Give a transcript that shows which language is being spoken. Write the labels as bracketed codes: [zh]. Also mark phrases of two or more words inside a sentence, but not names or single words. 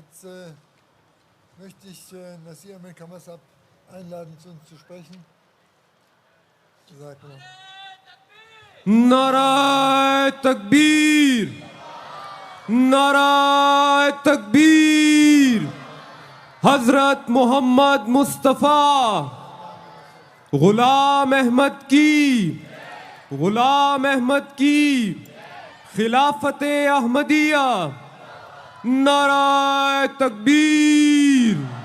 [de] Jetzt möchte ich Nasir Ahmed Kamassab einladen, zu uns zu sprechen. [ur] نعرہ تکبیر، نعرہ تکبیر، حضرت محمد مصطفیٰ غلام احمد کی، غلام احمد کی خلافت احمدیہ، نعرہ تکبیر۔